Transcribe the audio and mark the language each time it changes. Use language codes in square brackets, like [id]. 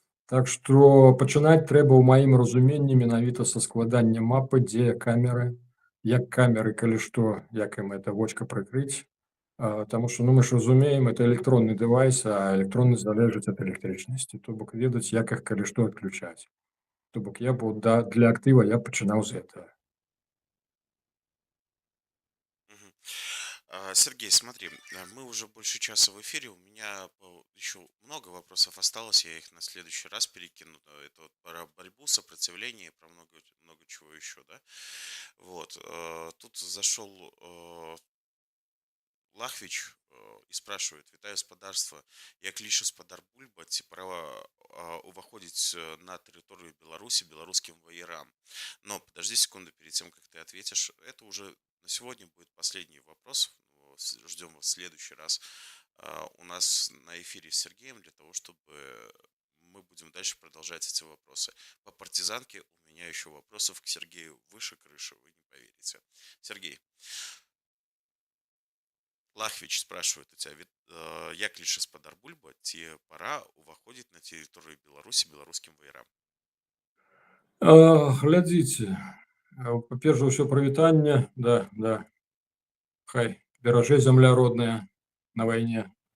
[be] Так што пачынаць трэба ў маім разуменні менавіта са складання мапы, дзе камеры, як камеры, калі што, як ім это вочка прыкрыць. Таму што, ну, мы ж разумеем, это электронны дэвайс, а электронны залежыць ад электрычнасці. То бок ведаць, як іх, калі што, адключаць. То бок я б для актыва я пачынаў з гэтага. [ru] Сергей, смотри, мы уже больше часа в эфире, у меня еще много вопросов осталось, я их на следующий раз перекину. Это вот про борьбу, сопротивление, про много чего еще, да. Вот, тут зашел Лахвич і спрашивает: [be] вітаю спадарства, як лічы спадар Бульба, ці права уваходить на территорию Беларуси белорусским воерам? [ru] Но подожди секунду перед тем, как ты ответишь. Это уже на сегодня будет последний вопрос. Ждем вас в следующий раз у нас на эфире с Сергеем, для того, чтобы мы будем дальше продолжать эти вопросы. По партизанке у меня еще вопросов к Сергею выше крыши, вы не поверите. Сергей. Лахвич спрашивает у тебя, [be] як лічы спадар Бульба, ці пора уваходзіць на тэрыторыю Беларусі беларускім ваярам? Глядзіце, па-перш за ўсё прывітанне, да, хай беражэ зямля родная на вайне.